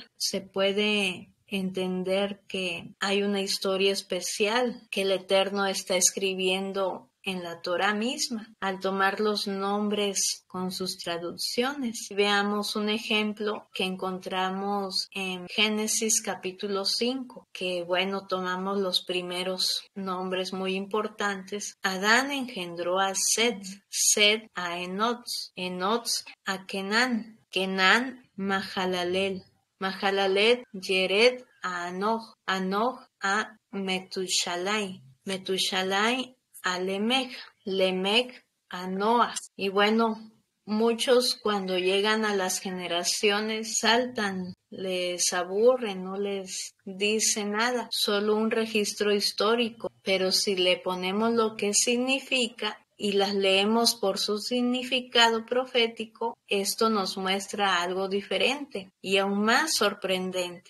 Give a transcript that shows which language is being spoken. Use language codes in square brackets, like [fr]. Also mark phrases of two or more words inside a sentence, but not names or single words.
[es] Se puede entender que hay una historia especial que el Eterno está escribiendo en la Torá misma, al tomar los nombres con sus traducciones. Veamos un ejemplo que encontramos en Génesis capítulo 5, que bueno, tomamos los primeros nombres muy importantes. Adán engendró a Set, Set a Enoch, Enoch a Kenán, Kenán Mahalalel, Mahalalel Yered a Anoch, Anoch a Metushalai, Metushalai a Lemech, Lemech a Noah. Y bueno, muchos cuando llegan a las generaciones saltan, les aburre, no les dice nada, solo un registro histórico. Pero si le ponemos lo que significa, y las leemos por su significado profético, esto nos muestra algo diferente y aún más sorprendente.